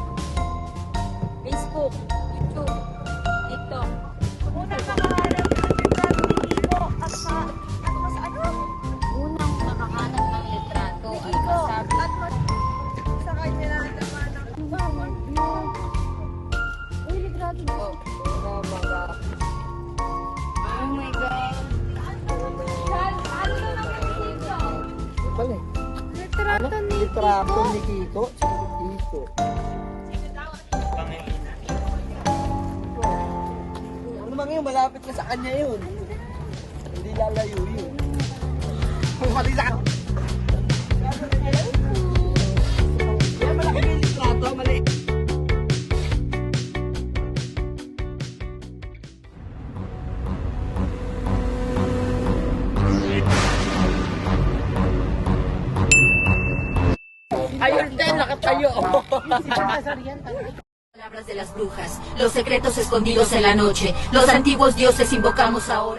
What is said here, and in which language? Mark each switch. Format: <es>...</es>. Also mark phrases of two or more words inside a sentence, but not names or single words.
<tl>Facebook. YouTube. TikTok. Unang nakahanap ng litrato ni Kiko at ano? Unang makahanap ng litrato at Kiko masabi. at sa kanya na nagkaman ng Uy, litrato ko.</tl> <en>Oh my God. Oh my God.</en> <tl>ano na naman ni Kiko? Bale. Litrato ni Litrato ni Kiko. Kiko. Ano ba ngayon? Malapit na sa kanya yun. Hindi lalayo yun. Mati sa kanya. Yan, malaki na yung litrato. Mali. Ayun din, nakatayo.</tl> <es>Palabras de las brujas, los secretos escondidos en la noche, los antiguos dioses invocamos ahora.</es>